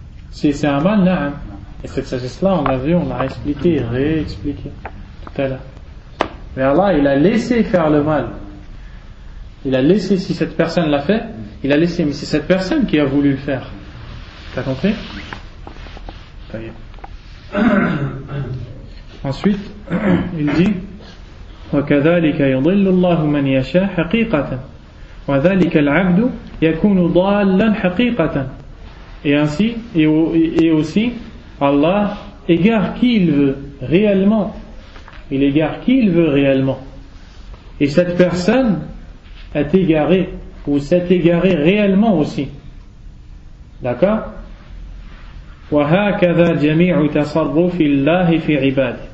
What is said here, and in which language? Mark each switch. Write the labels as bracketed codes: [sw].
[fr] C'est un mal, là. Hein. Et cette sagesse-là, on l'a vu, on l'a expliqué, réexpliqué tout à l'heure. Mais Allah, il a laissé faire le mal. Il a laissé, si cette personne l'a fait, il a laissé, mais c'est cette personne qui a voulu le faire. T'as compris? Ça y est. Ensuite, il dit [ar] وَكَذَلِكَ يُضِلُّ اللَّهُ مَنْ يَشَى حَقِيقَةً وَذَلِكَ الْعَبْدُ يَكُونُ ضَالًا حَقِيقَةً. [fr] Et ainsi, et aussi, Allah égare qui il veut réellement. Il égare qui il veut réellement. Et cette personne est égarée, ou s'est égaré réellement aussi. D'accord? [ar] وَهَكَذَا جَمِيعُ تَصَرُّفِ اللَّهِ فِي عِبَادِ.